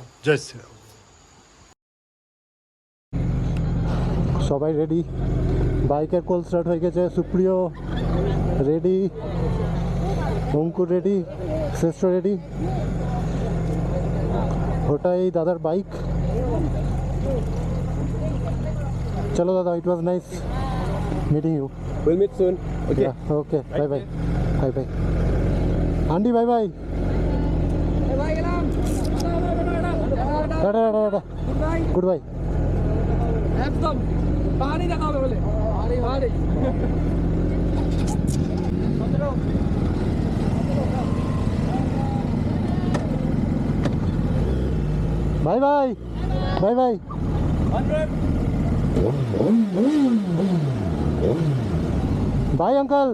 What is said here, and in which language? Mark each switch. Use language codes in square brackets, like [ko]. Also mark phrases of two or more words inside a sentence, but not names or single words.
[bn] জয় শ্রীরাম। সবাই রেডি, বাইকের কোল স্টার্ট হয়ে গেছে। সুপ্রিয় রেডি, অঙ্কুর রেডি, শ্রেষ্ঠ রেডি। ওটাই দাদার বাইক। চলো দাদা, [en] It was nice meeting you. We'll meet soon. Okay. Okay, bye bye, bye bye. Andy bye bye, tata tata tata, good bye. [bn] একদম পাহাড়ি দেখা হবে বলে। পাহাড়ি [en] bye bye bye bye bye uncle